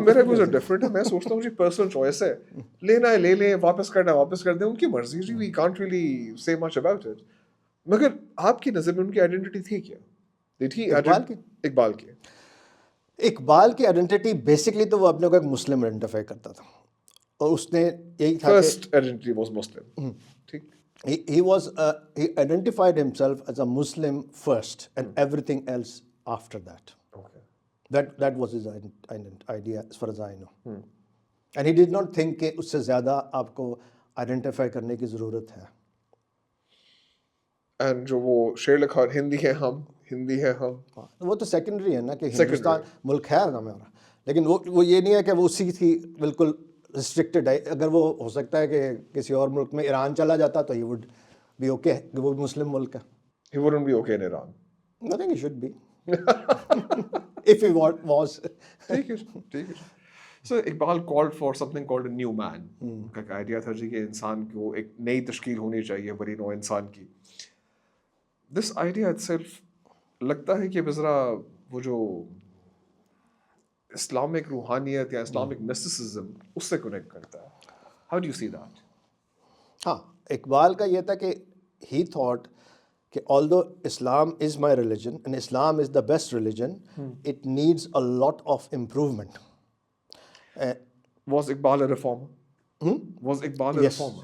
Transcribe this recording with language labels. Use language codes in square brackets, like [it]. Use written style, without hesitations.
[ur] میرے کو ڈفرنٹ ہے. میں سوچتا ہوں جی پرسنل چوائس ہے, لینا ہے لے لیں, واپس کرنا ہے واپس کر دیں, ان کی مرضی جی. [en] We can't really say much about it. [ur] مگر آپ کی نظر میں ان کی آئیڈینٹی تھی کیا؟ تھی اقبال کی اقبال کی آئیڈینٹی بیسکلی تو وہ اپنے کو ایک مسلم آئیڈینٹیفائی کرتا تھا, اور اس نے یہی تھا [en] First identity was Muslim. [ur] ٹھیک. [en] he identified himself as a Muslim first and everything else after that. Okay. That was his idea as far as I know. And he did not think [ur] کہ اس سے زیادہ آپ کو آئیڈینٹیفائی کرنے کی ضرورت ہے. اینڈ جو وہ شعر لکھا, ہندی ہے ہم, ہندی ہے ہم, وہ تو سیکنڈری ہے نا, کہ ہندوستان ملک ہے نا ہمارا, لیکن وہ یہ نہیں ہے کہ وہ اسی کی بالکل ریسٹرکٹیڈ ہے. اگر وہ ہو سکتا ہے کہ کسی اور ملک میں ایران چلا جاتا تو [en] he would be okay, [ur] کہ وہ مسلم ملک ہے. [en] He wouldn't be okay in Iran. I think he should be. If he was. [ur] ٹھیک ہے, ٹھیک ہے. [en] So Iqbal called for something called a new man. [ur] کا ایک آئیڈیا تھا جی کہ انسان کو ایک نئی تشکیل ہونی چاہیے بری نوع انسان کی. [en] this idea itself [ur] لگتا ہے کہ بذرا وہ جو اسلامک روحانیت یا اسلامک مسٹسزم اس سے کنیکٹ کرتا ہے. [en] How do you see that? [ur] ہاں, اقبال کا یہ تھا کہ [en] He thought کہ although Islam is my religion and Islam is the best religion, it needs a lot of improvement. Was Iqbal a reformer? Was Iqbal a reformer?